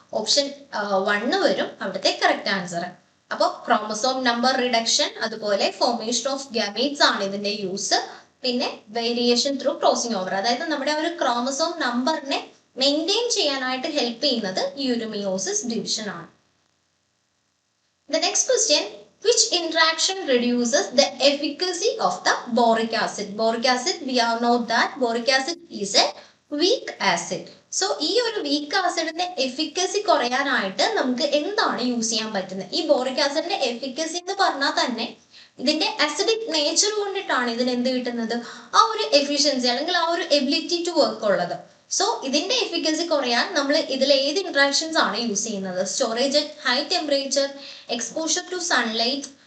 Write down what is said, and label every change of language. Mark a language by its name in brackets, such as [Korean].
[Malayalam] Option 1 വരും അവിടുത്തെ correct answer. അപ്പോൾ ക്രോമസോം നമ്പർ റിഡക്ഷൻ അതുപോലെ ഫോർമേഷൻ ഓഫ് ഗാമേറ്റ്സ് ആണ് ഇതിന്റെ യൂസ്. പിന്നെ വേരിയേഷൻ ത്രൂ ക്രോസിംഗ് ഓവർ, അതായത് നമ്മുടെ ഒരു ക്രോമസോം നമ്പറിനെ മെയിൻറ്റെയിൻ ചെയ്യാനായിട്ട് ഹെൽപ്പ് ചെയ്യുന്നത് ഈ ഒരു മിയോസിസ് ഡിവിഷൻ ആണ്. [English] The next question, which interaction reduces the efficacy of the boric acid? Boric acid, we all know that boric acid is a weak acid. [Malayalam] So ഈ ഒരു വീക്ക് ആസിഡിന്റെ എഫിക്കസി കുറയാനായിട്ട് നമുക്ക് എന്താണ് use ചെയ്യാൻ പറ്റുന്നത്? ഈ ബോറിക് ആസിഡിന്റെ എഫിക്കസി എന്ന് പറഞ്ഞാൽ തന്നെ ഇതിന്റെ അസിഡിക് നേച്ചർ കൊണ്ടിട്ടാണ് ഇതിന് എന്ത് കിട്ടുന്നത്, ആ ഒരു എഫിഷ്യൻസി അല്ലെങ്കിൽ ആ ഒരു എബിലിറ്റി ടു വർക്ക് ഉള്ളത്. സോ ഇതിന്റെ എഫിക്കസി കുറയാൻ നമ്മൾ ഇതിൽ ഏത് ഇന്ററാക്ഷൻസ് ആണ് യൂസ് ചെയ്യുന്നത്? Storage at high temperature, exposure to sunlight,